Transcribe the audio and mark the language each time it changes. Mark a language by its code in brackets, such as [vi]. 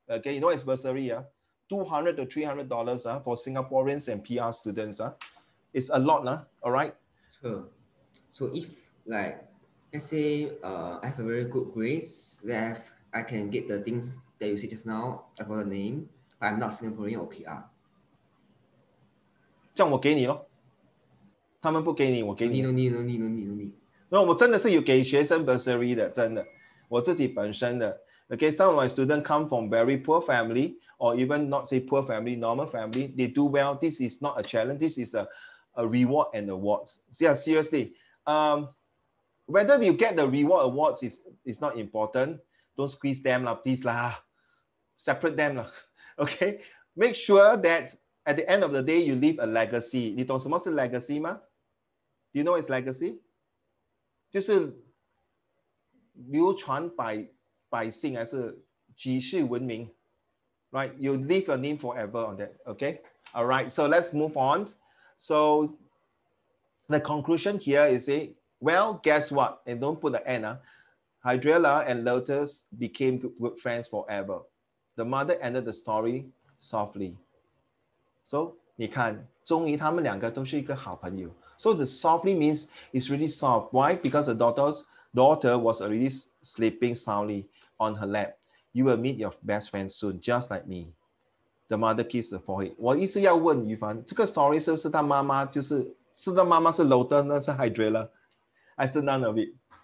[en] Okay, you know it's bursary, $200 to $300 for Singaporeans and PR students. It's a lot, all right? Sure. So if like, let's say I have a very good grades, that I can get the things that you said just now, I got the name, but I'm not Singaporean or PR. [zh] 这样我给你咯，他们不给你，我给你。 [en] No need. [zh] 那我真的是有给学生 bursary 的，真的，我自己本身的。 [en] Okay, some of my students come from very poor family, or even not say poor family, normal family. They do well. This is not a challenge. This is a reward and awards. So yeah, seriously. Whether you get the reward awards is not important. Don't squeeze them, please lah. Separate them lah. Okay. Make sure that at the end of the day you leave a legacy. [zh] 你懂什么是 legacy 吗？ [en] Do you know what's legacy? [zh] 就是流传百姓还是举世闻名 right? [en] You leave your name forever on that, okay? All right, so let's move on. So the conclusion here is, well, guess what? And don't put the end. Hydrilla and Lotus became good friends forever. The mother ended the story softly. [zh] So 你看，终于他们两个都是一个好朋友。 [en] So the softly means it's really soft. Why? Because the daughter was already sleeping soundly on her lap. You will meet your best friend soon, just like me. The mother kissed the forehead. [zh] 我一直要问于凡，这个 story 是不是他妈妈是他妈妈是 Lotus， 那是 Hydrilla， 还是 [en] none of it?